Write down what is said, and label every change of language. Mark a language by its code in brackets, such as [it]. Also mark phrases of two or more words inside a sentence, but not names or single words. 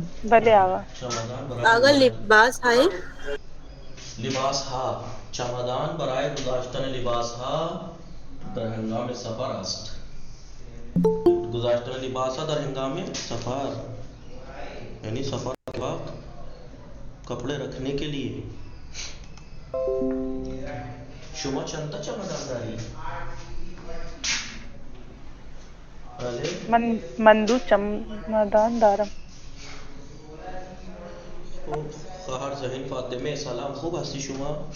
[fa] بله آقا. چمدان آقا برای لباس های لباس ها، چمدان برای گذاشتن لباس ها در هنگام سفر است. گذاشتن لباس ها در هنگام سفر [ur] یعنی سفر کے وقت کپڑے رکھنے کے لیے. [fa] شما چند تا چمدان داری؟ بله. من دو چمدان دارم. خواهر ذهین فاطمه سلام، خوب هستی شما؟